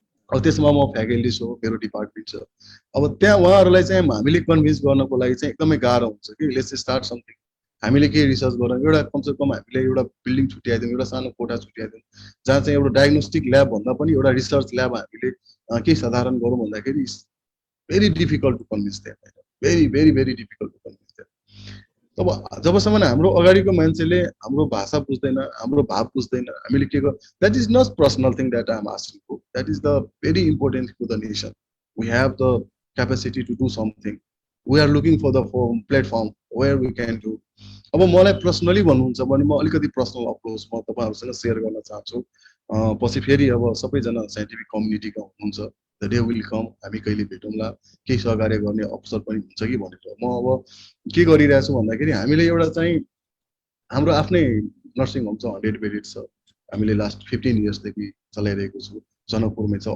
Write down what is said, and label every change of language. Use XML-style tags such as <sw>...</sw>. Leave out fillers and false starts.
<ne>अब त्यसमा म फ्याकल्टी छु, मेरो डिपार्टमेन्ट छ। अब त्यहाँ उहाँहरूलाई चाहिँ हामीले कन्भिन्स गर्नको लागि चाहिँ एकदमै गाह्रो हुन्छ कि</ne> <en>let's start something,</en> <ne>हामीले के रिसर्च गरौँ, एउटा कमसेकम हामीले एउटा बिल्डिङ छुट्याइदिउँ, एउटा सानो कोठा छुट्याइदिउँ जहाँ चाहिँ एउटा डायग्नोस्टिक ल्याब भन्दा पनि एउटा रिसर्च ल्याब हामीले के साधारण गरौँ भन्दाखेरि</ne> <en>very difficult to convince them,</en> <ne>very very very difficult to convince them. अब जबसम्म हाम्रो अगाडिको मान्छेले हाम्रो भाषा बुझ्दैन, हाम्रो भाव बुझ्दैन, हामीले के गर्,</ne> <en>That is not personal thing that I am asking for, that is the very important to the nation. We have the capacity to do something, we are looking for the platform where we can do.</en> <ne>अब मलाई personally भन्नुहुन्छ भने म अलिकति personal approach म तपाईँहरूसँग share गर्न चाहन्छु। पछि फेरि अब सबैजना साइन्टिफिक कम्युनिटीका हुनुहुन्छ,</ne> <en>the day will come,</en> <ne>हामी कहिले भेटौँला, केही सहकार्य गर्ने अवसर पनि हुन्छ कि भनेर म अब के गरिरहेको छु भन्दाखेरि हामीले एउटा चाहिँ हाम्रो आफ्नै नर्सिङ होम छ, 100 बेडेड छ, हामीले लास्ट 15 इयर्सदेखि चलाइरहेको छु, जनकपुरमै छ।</ne>